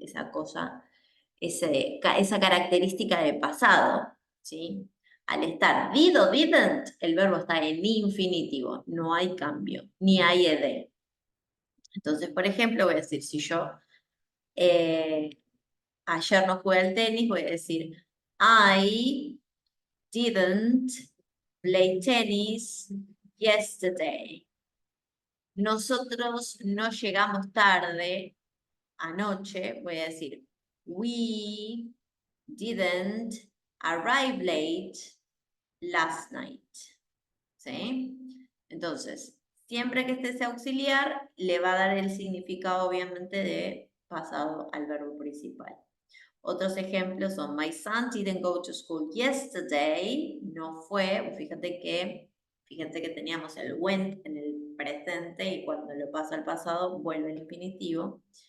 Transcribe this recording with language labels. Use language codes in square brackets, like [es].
[es] Esa cosa, esa característica de pasado, ¿sí? Al estar did o didn't, el verbo está en infinitivo, no hay cambio, ni hay ed. Entonces, por ejemplo, voy a decir, si yo ayer no jugué al tenis, voy a decir [en] I didn't play tennis yesterday. [es] Nosotros no llegamos tarde anoche. Voy a decir, [en] we didn't arrive late last night. [es] ¿Sí? Entonces, siempre que esté ese auxiliar, le va a dar el significado, obviamente, de pasado al verbo principal. Otros ejemplos son, [en] my son didn't go to school yesterday. [es] No fue. Fíjate que teníamos el went en el presente y cuando lo pasa al pasado vuelve el infinitivo.